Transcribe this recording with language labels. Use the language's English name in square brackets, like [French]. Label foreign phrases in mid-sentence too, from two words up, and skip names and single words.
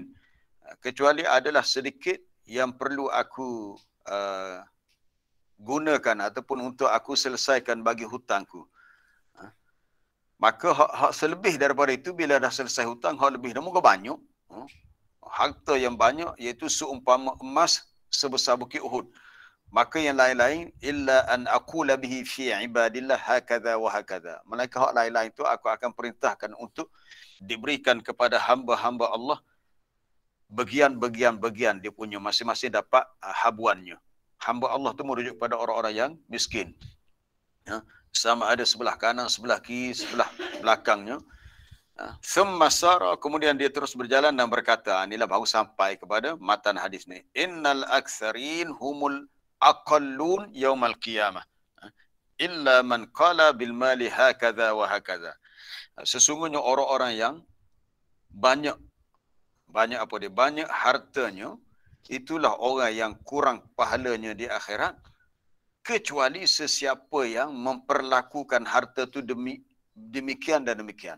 [Malay] Kecuali adalah sedikit yang perlu aku gunakan ataupun untuk aku selesaikan bagi hutangku. Maka hak selebih daripada itu, bila dah selesai hutang, hak lebih dah moga banyak. Harta yang banyak, iaitu seumpama emas sebesar Bukit Uhud. Maka yang lain-lain, [Arabic] إلا أن أقول به في عباد الله هكذا وهكذا. [Malay] Melainkan hak lain-lain itu aku akan perintahkan untuk diberikan kepada hamba-hamba Allah bagian-bagian dia punya, masing-masing dapat habuannya. Hamba Allah tu merujuk pada orang-orang yang miskin. sama ada sebelah kanan, sebelah kiri, sebelah belakangnya. [Arabic] ثم سار, [Malay] kemudian dia terus berjalan dan berkata, inilah baru sampai kepada matan hadis ni. [Arabic] إن الأكثرين هم الأقلون يوم القيامة. إلا من قال بالمال هكذا وهكذا. [Malay] Sesungguhnya orang-orang yang banyak apa dia? Banyak hartanya, itulah orang yang kurang pahalanya di akhirat, kecuali sesiapa yang memperlakukan harta itu demikian dan demikian.